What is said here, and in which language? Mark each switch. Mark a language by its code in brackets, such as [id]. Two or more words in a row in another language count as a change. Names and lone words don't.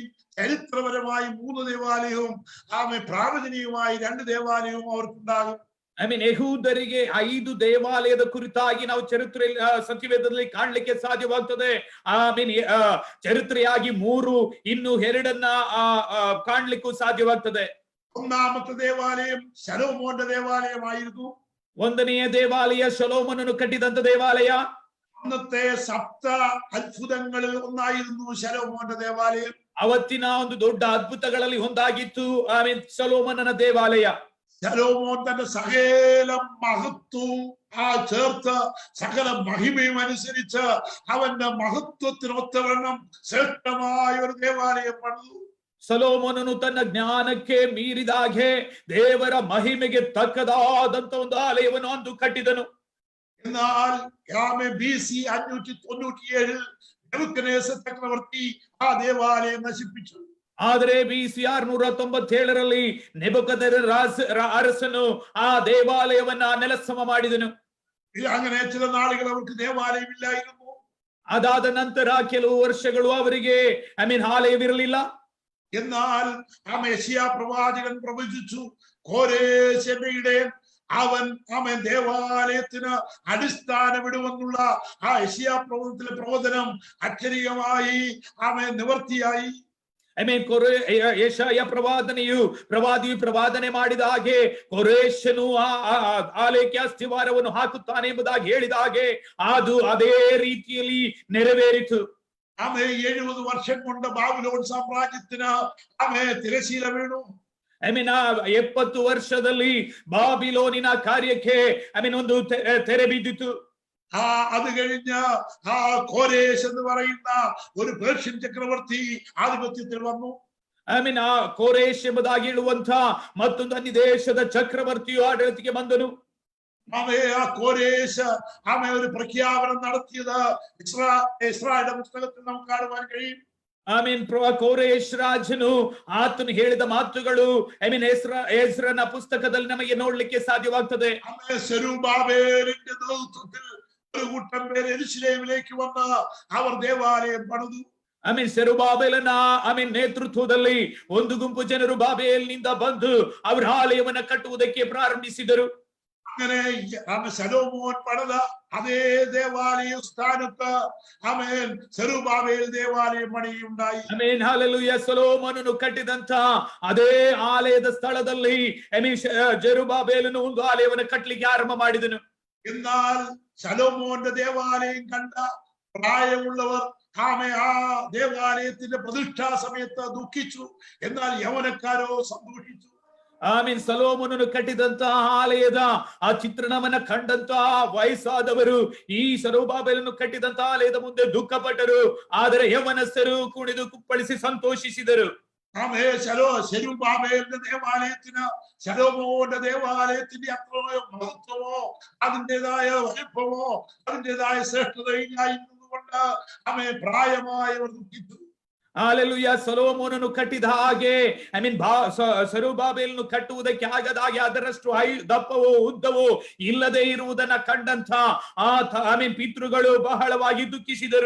[ml] ചരിത്രപരമായി 3 ദേവാലയവും പ്രാവചനികമായി 2 ദേവാലയവും അവർക്കുണ്ടാകും. [kn] ಯಹೂದರಿಗೆ 5 ದೇವಾಲಯದ ಕುರಿತಾಗಿ ನಾವು ಚರಿತ್ರೆ ಸತ್ಯವೇದದಲ್ಲಿ ಕಾಣಲಿಕ್ಕೆ ಸಾಧ್ಯವಾಗ್ತದೆ. ಚರಿತ್ರೆಯಾಗಿ 3 ಇನ್ನು 2 ಕಾಣಲಿಕ್ಕೂ ಸಾಧ್ಯವಾಗ್ತದೆ. [ml] ഒന്നാമത്തെ ദേവാലയം ശലോമോന്റെ ദേവാലയമായിരുന്നു. [kn] 1ನೆಯ ದೇವಾಲಯ ಶಲೋಮೋನನು ಕಟ್ಟಿದಂತ ದೇವಾಲಯ. [ml] അന്നത്തെ 7 അത്ഭുതങ്ങളിൽ ഒന്നായിരുന്നു ശലോമോന്റെ ദേവാലയം. [kn] ಅವತ್ತಿನ ಒಂದು ದೊಡ್ಡ ಅದ್ಭುತಗಳಲ್ಲಿ ಒಂದಾಗಿತ್ತು ಶಲೋಮೋನನ ದೇವಾಲಯ. [ml] ശലോമോൻ തന്റെ സകല മഹത്വവും ചേർത്ത് സകല മഹിമയും അനുസരിച്ച് അവന്റെ മഹത്വത്തിനൊത്തവണ്ണം ശ്രേഷ്ഠമായ ഒരു ദേവാലയം പണിതു. [kn] ಸೊಲೊಮೋನನು ತನ್ನ ಜ್ಞಾನಕ್ಕೆ ಮೀರಿದಾಗೆ ದೇವರ ಮಹಿಮೆಗೆ ತಕ್ಕದಾದಂತ ಒಂದು ಆಲಯವನ್ನು ಅಂದು ಕಟ್ಟಿದನು. [ml] എന്നാൽ BC 597 നെബൂക്കദ്നെച്ചർ ചക്രവർത്തി ആ ദേവാലയ ನശിപ്പിച്ചു. [kn] ಆದರೆ BC 697 ನೆಬೂಕದ್ನೆಚ್ಚರ್ ಅರಸನು ಆ ದೇವಾಲಯವನ್ನ ನೆಲಸಮ ಮಾಡಿದನು. [ml] അങ്ങനെ ചില നാളുകൾ അവർക്ക് ദേവാലയമില്ലായിരുന്നു. [kn] ಅದಾದ ನಂತರ ಕೆಲವು ವರ್ಷಗಳು ಅವರಿಗೆ ಆಲಯವಿರಲಿಲ್ಲ. [ml] എന്നാൽ യെശയ്യാ പ്രവാചകൻ പ്രവചിച്ചു, കോരേശ് എന്ന ഇടയൻ അവൻ ദേവാലയത്തിന് അടിസ്ഥാനമിടുമെന്നുള്ള ആ യെശയ്യാ പ്രവചനത്തിലെ പ്രവചനം അക്ഷരീയമായി നിവർത്തിയായി. [kn] ಯೆಶಾಯ ಪ್ರವಾದಿಯು ಪ್ರವಾದನೆ ಮಾಡಿದ ಹಾಗೆ ಕೊರೇಶನು ಆಲಯಕ್ಕೆ ಅಸ್ಥಿವಾರವನ್ನು ಹಾಕುತ್ತಾನೆ ಎಂಬುದಾಗಿ ಹೇಳಿದ ಹಾಗೆ ಅದು ಅದೇ ರೀತಿಯಲ್ಲಿ ನೆರವೇರಿತು. [ml] 70 വർഷം കൊണ്ട് ബാബിലോൺ സാമ്രാജ്യത്തിന് തിരശീല വീണു. [kn] 70 ವರ್ಷದಲ್ಲಿ ಬಾಬಿಲೋನಿನ ಕಾರ್ಯಕ್ಕೆ ಒಂದು ತೆರೆ ಬಿದ್ದಿತು. [ml] അത് കഴിഞ്ഞ് കോരേശ് എന്ന് പറയുന്ന ഒരു പേർഷ്യൻ ചക്രവർത്തി ആധിപത്യത്തിൽ വന്നു. [kn] ಕೋರೇಶ್ ಎಂಬುದಾಗಿ ಹೇಳುವಂತ ಮತ್ತೊಂದು ಅನ್ಯ ದೇಶದ ಚಕ್ರವರ್ತಿಯು ಆಡಳಿತಕ್ಕೆ ಬಂದನು. [ml] കോരേശ് ഒരു പ്രഖ്യാപനം നടത്തിയത് ഇസ്രായേലിന്റെ പുസ്തകത്തിൽ നമുക്ക് കാണുവാൻ കഴിയും. [kn] ಕೋರೇಶ್ ರಾಜನು ಆತನು ಹೇಳಿದ ಮಾತುಗಳು ಎಸ್ರನ ಪುಸ್ತಕದಲ್ಲಿ ನಮಗೆ ನೋಡ್ಲಿಕ್ಕೆ ಸಾಧ್ಯವಾಗ್ತದೆ. [ml] സെരുബ്ബാബേലിന്റെ നേതൃത്വത്തിൽ ഒരു കൂട്ടം പേര് യെരൂശലേമിലേക്ക് വന്ന് അവർ ദേവാലയം പണിതു. [kn] ಸೆರುಬಾಬೆಲನ ನೇತೃತ್ವದಲ್ಲಿ ಒಂದು ಗುಂಪು ಜನರು ಬಾಬೆಲ್ನಿಂದ ಬಂದು ಅವರ ಆಲಯವನ್ನ ಕಟ್ಟುವುದಕ್ಕೆ ಪ್ರಾರಂಭಿಸಿದರು. [ml] അങ്ങനെ ശലോമോൻ പണിത അതേ ദേവാലയ സ്ഥാനത്ത് ആമേൻ സെറുബാബേൽ ദേവാലയം പണിയുണ്ടായി. [kn] ಆಮೆನ್ ಹಲ್ಲೆಲೂಯಾ. ಸೊಲೊಮೋನನು ಕಟ್ಟಿದಂತ ಅದೇ ಆಲಯದ ಸ್ಥಳದಲ್ಲಿ ಜೆರುಬ್ಬಾಬೆಲನು ಒಂದು ಆಲಯವನ್ನು ಕಟ್ಟಲಿಕ್ಕೆ ಆರಂಭ ಮಾಡಿದನು. [ml] എന്നാൽ ശലോമോന്റെ ദേവാലയം കണ്ട പ്രായമുള്ളവർ ആ ദേവാലയത്തിന്റെ പ്രതിഷ്ഠാ സമയത്ത് ദുഃഖിച്ചു. എന്നാൽ യൗവനക്കാരോ സന്തോഷിച്ചു. [kn] ಆಮೀನ್. ಸೊಲೊಮೋನನು ಕಟ್ಟಿದಂತ ಆಲಯದ ಆ ಚಿತ್ರಣವನ್ನ ಕಂಡಂತ ವಯಸ್ಸಾದವರು ಈ ಜೆರುಬ್ಬಾಬೆಲನು ಕಟ್ಟಿದಂತ ಆಲಯದ ಮುಂದೆ ದುಃಖಪಟ್ಟರು. ಆದರೆ ಯವನಸ್ಥರು ಕುಣಿದು ಕುಪ್ಪಳಿಸಿ ಸಂತೋಷಿಸಿದರು. [ml] സെരുബ്ബാബേലിന്റെ ദേവാലയത്തിന് ശലോമോന്റെ ദേവാലയത്തിന്റെ അത്രയോ മഹത്വമോ അതിൻ്റെതായ വലിപ്പമോ അതിൻ്റെതായ ശ്രേഷ്ഠതയില്ലായിരുന്നതുകൊണ്ട് പ്രായമായവർ ദുഃഖിച്ചു. [kn] ಹಲ್ಲೆಲೂಯಾ. ಸೊಲೊಮೋನನು ಕಟ್ಟಿದ ಹಾಗೆ ಜೆರುಬ್ಬಾಬೆಲನು ಕಟ್ಟುವುದಕ್ಕೆ ಆಗದ ಹಾಗೆ ಅದರಷ್ಟು ದಪ್ಪವೋ ಉದ್ದವೋ ಇಲ್ಲದೆ ಇರುವುದನ್ನ ಕಂಡಂತ ಪಿತೃಗಳು ಬಹಳವಾಗಿ ದುಃಖಿಸಿದರು.